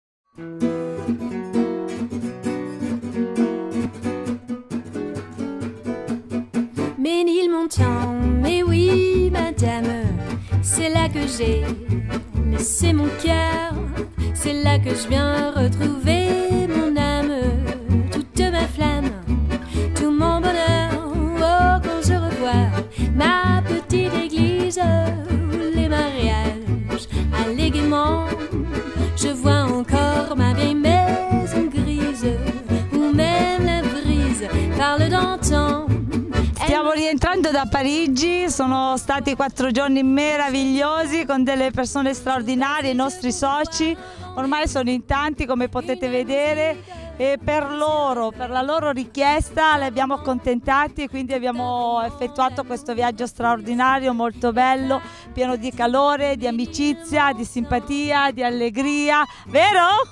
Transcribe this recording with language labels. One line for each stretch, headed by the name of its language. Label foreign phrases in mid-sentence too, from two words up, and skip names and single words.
French: Ménilmontant, mais oui, madame, c'est là que j'ai laissé mon cœur, c'est là que je viens retrouver mon âme, toute ma flamme, tout mon bonheur. Oh, quand je revois ma petite église, où les mariages allaient gaiement, je vois encore ma vieille maison grise, où même la brise parle d'antan.
Italian: Stiamo rientrando da Parigi, sono stati 4 giorni meravigliosi con delle persone straordinarie, i nostri soci, ormai sono in tanti come potete vedere e per la loro richiesta li abbiamo accontentati e quindi abbiamo effettuato questo viaggio straordinario, molto bello, pieno di calore, di amicizia, di simpatia, di allegria, vero?